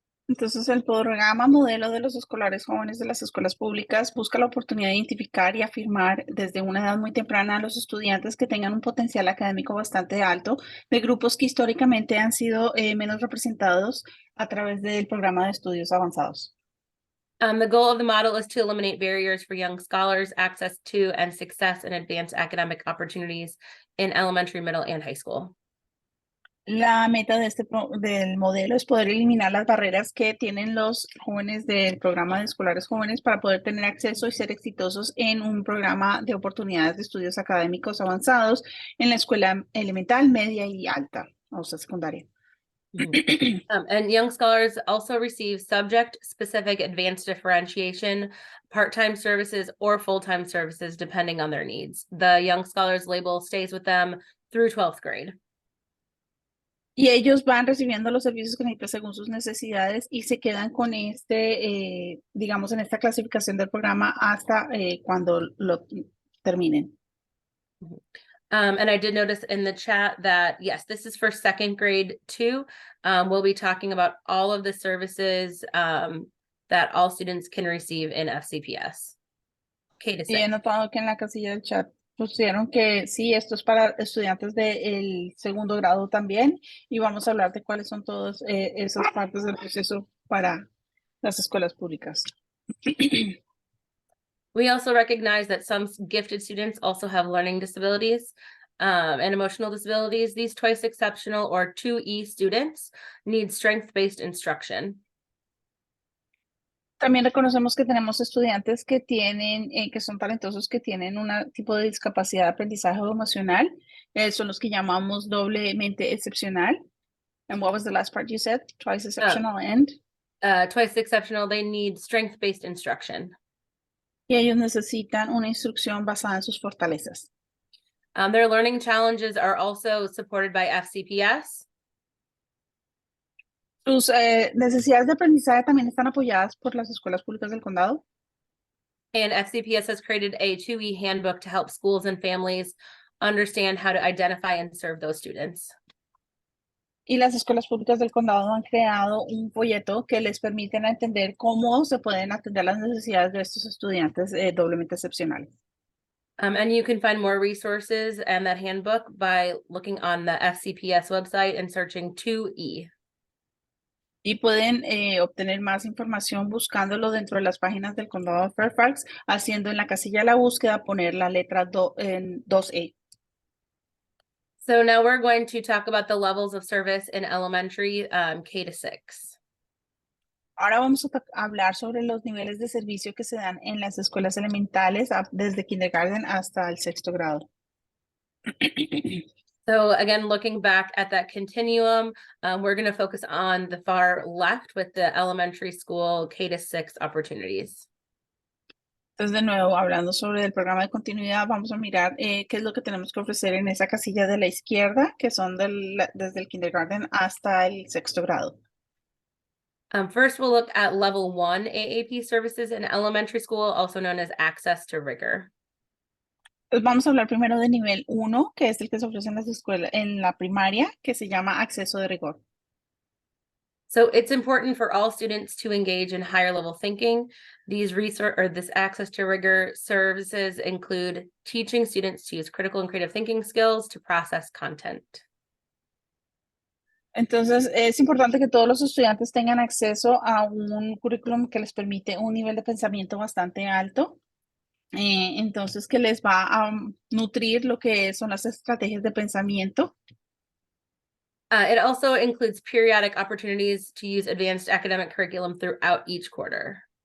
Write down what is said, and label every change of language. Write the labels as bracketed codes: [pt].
[es] Entonces, el programa modelo de los escolares jóvenes de las escuelas públicas busca la oportunidad de identificar y afirmar desde una edad muy temprana a los estudiantes que tengan un potencial académico bastante alto de grupos que históricamente han sido menos representados a través del programa de estudios avanzados. [en] The goal of the model is to eliminate barriers for young scholars, access to and success in advanced academic opportunities in elementary, middle, and high school. [es] La meta de del modelo es poder eliminar las barreras que tienen los jóvenes del programa de escolares jóvenes para poder tener acceso y ser exitosos en un programa de oportunidades de estudios académicos avanzados en la escuela elemental, media y alta, o sea, secundaria. [en] And young scholars also receive subject-specific advanced differentiation, part-time services, or full-time services, depending on their needs. The young scholars label stays with them through 12th grade. [es] Y ellos van recibiendo los servicios que necesitan según sus necesidades y se quedan con digamos, en esta clasificación del programa hasta cuando lo terminen. [en] And I did notice in the chat that, yes, this is for second grade too. We'll be talking about all of the services that all students can receive in FCPS. K to [es] Y he [en] 6. [es] notado que en la casilla del chat pusieron que sí, esto es para estudiantes del segundo grado también, y vamos a hablar de cuáles son todas esas partes del proceso para las escuelas públicas. [en] We also recognize that some gifted students also have learning disabilities and emotional disabilities. These twice exceptional or 2E students need strength-based instruction. [es] También reconocemos que tenemos estudiantes que tienen, que son talentosos, que tienen un tipo de discapacidad de aprendizaje emocional. Son los que llamamos doblemente excepcional. [en] And what was the last part you said? Twice exceptional and? Twice exceptional, they need strength-based instruction. [es] Y ellos necesitan una instrucción basada en sus fortalezas. [en] Their learning challenges are also supported by FCPS. [es] Sus necesidades de aprendizaje también están apoyadas por las escuelas públicas del condado. [en] And FCPS has created a 2E handbook to help schools and families understand how to identify and serve those students. [es] Y las escuelas públicas del condado han creado un folleto que les permiten entender cómo se pueden atender las necesidades de estos estudiantes doblemente excepcionales. [en] And you can find more resources and that handbook by looking on the FCPS website and searching 2E. [es] Y pueden obtener más información buscándolo dentro de las páginas del condado de Fairfax, haciendo en la casilla de la búsqueda poner la letra en 2E. [en] So now we're going to talk about the levels of service in elementary K to 6. [es] Ahora vamos a hablar sobre los niveles de servicio que se dan en las escuelas elementales desde kindergarten hasta el sexto grado. [en] So again, looking back at that continuum, we're going to focus on the far left with the elementary school K to 6 opportunities. [es] Entonces, de nuevo, hablando sobre el programa de continuidad, vamos a mirar qué es lo que tenemos que ofrecer en esa casilla de la izquierda, que son desde el kindergarten hasta el sexto grado. [en] First, we'll look at level 1 AAP services in elementary school, also known as access to rigor. [es] Pues vamos a hablar primero de nivel 1, que es el que se ofrece en las escuelas, en la primaria, que se llama acceso de rigor. [en] So it's important for all students to engage in higher level thinking. This access to rigor services include teaching students to use critical and creative thinking skills to process content. [es] Entonces, es importante que todos los estudiantes tengan acceso a un currículum que les permite un nivel de pensamiento bastante alto. Entonces, que les va a nutrir lo que son las estrategias de pensamiento. [en] It also includes periodic opportunities to use advanced academic curriculum throughout each quarter.